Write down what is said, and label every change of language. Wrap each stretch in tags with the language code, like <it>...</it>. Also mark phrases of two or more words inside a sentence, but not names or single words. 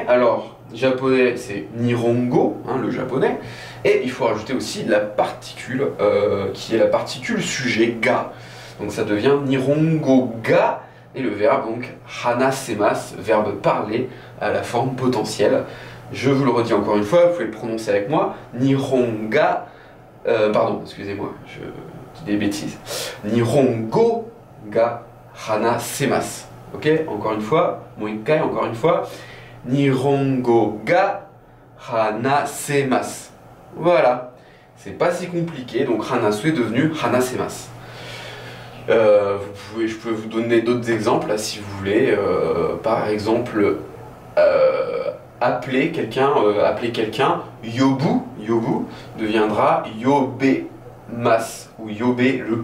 <fr>Alors, japonais c'est nihongo, hein, le japonais, et il faut rajouter aussi la particule qui est la particule sujet ga. Donc ça devient</fr> <ja>日本語が,</ja> <fr>et le verbe donc hanasemasu, verbe parler à la forme potentielle. Je vous le redis encore une fois, vous pouvez le prononcer avec moi, nihonga, pardon, excusez-moi, je dis des bêtises,</fr> <ja>日本語が話せます.</ja> <fr>Ok, encore une fois, moikai, encore une fois,</fr> <ja>日本語が話せます.</ja> <fr>Voilà, c'est pas si compliqué, donc hanasu est devenu hanasemasu. Je peux vous donner d'autres exemples là, si vous voulez. Par exemple, appeler quelqu'un,</fr> <ja>呼ぶ、呼ぶ</ja> <fr>deviendra yobemas ou yobelu.</fr>